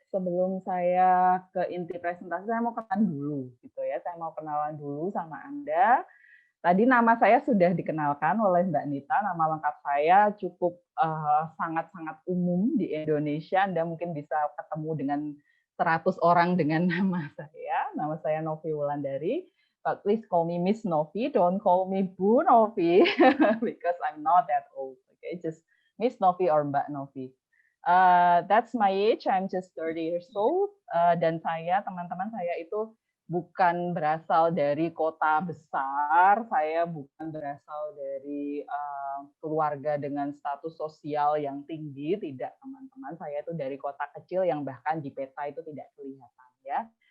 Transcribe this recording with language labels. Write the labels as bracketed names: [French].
[Indonesian] Sebelum saya ke inti presentasi, saya mau kenalan dulu gitu ya. Saya mau kenalan dulu sama Anda. Tadi nama saya sudah dikenalkan oleh Mbak Nita, nama lengkap saya cukup sangat-sangat umum di Indonesia. Anda mungkin bisa ketemu dengan 100 orang dengan nama saya. Nama saya Novi Wulandari. [English] But please call me Miss Novi, don't call me Bu Novi, because I'm not that old. Okay, just Miss Novi or Mbak Novi. That's my age, I'm just 30 years old. [Indonesian] Dan saya, teman-teman saya itu bukan berasal dari kota besar, saya bukan berasal dari keluarga dengan status sosial yang tinggi, tidak teman-teman. Saya itu dari kota kecil yang bahkan di peta itu tidak kelihatan ya.